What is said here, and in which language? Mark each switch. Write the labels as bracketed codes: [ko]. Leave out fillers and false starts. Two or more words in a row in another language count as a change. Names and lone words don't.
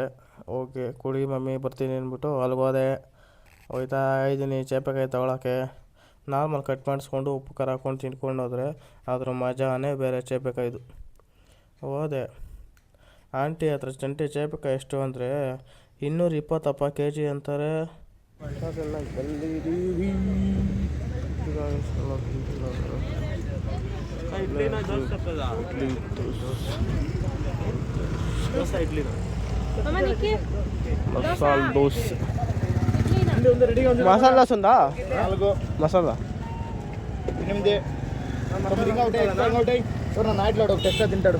[kn] ಓಕೆ, ಕುಡಿ ಮಮ್ಮಿ, ಬರ್ತೀನಿ ಅಂದ್ಬಿಟ್ಟು ಅಲ್ಲಿಗೆ ಹೋಗ್ತಾ ಇದ್ದೀನಿ ಚೇಪೆಕಾಯಿ ತೊಗೊಳಕ್ಕೆ. ನಾರ್ಮಲ್ ಕಟ್ ಮಾಡಿಸ್ಕೊಂಡು ಉಪ್ಪು ಖಾರ ಹಾಕ್ಕೊಂಡು ತಿನ್ಕೊಂಡು ಹೋದರೆ ಅದ್ರ ಮಜಾನೇ ಬೇರೆ ಚೇಪೆಕಾಯ್ದು. ಹೋದೆ ಆಂಟಿ ಹತ್ರ, ಚೇಪೆಕಾಯಿ ಎಷ್ಟು ಅಂದರೆ 220 kg ಅಂತಾರೆ. ಬಂದಿದ್ದೀವಿ. [te] మసాలా దోశ. మసాలా దోశ ఉందా? 4 మసాలా 8 నైట్లో టెస్ట్ తింటాడు.